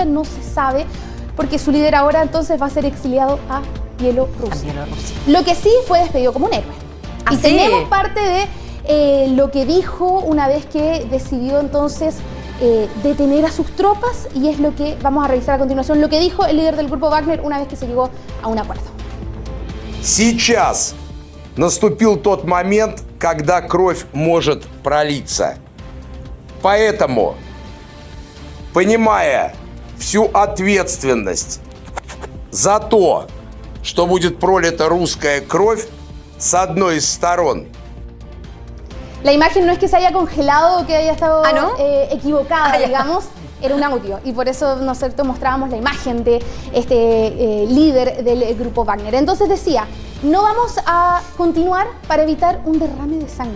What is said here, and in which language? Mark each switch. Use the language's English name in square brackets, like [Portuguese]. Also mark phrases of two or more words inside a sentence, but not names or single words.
[Spanish] No se sabe, porque su líder ahora entonces va a ser exiliado a Bielorrusia. Lo que sí fue despedido como un héroe. Y tenemos parte de lo que dijo una vez que decidió entonces detener a sus tropas, y es lo que vamos a revisar a continuación, lo que dijo el líder del grupo Wagner una vez que se llegó a un acuerdo. [Russian] Сейчас наступил тот момент, когда кровь может пролиться. Поэтому, понимая всю ответственность за то, что будет пролита русская кровь с одной из сторон. [Spanish] La imagen no es que se haya congelado o que haya estado equivocada, digamos. Era un audio, y por eso nosotros mostrábamos la imagen de este líder del grupo Wagner. Entonces decía, no vamos a continuar para evitar un derrame de sangre.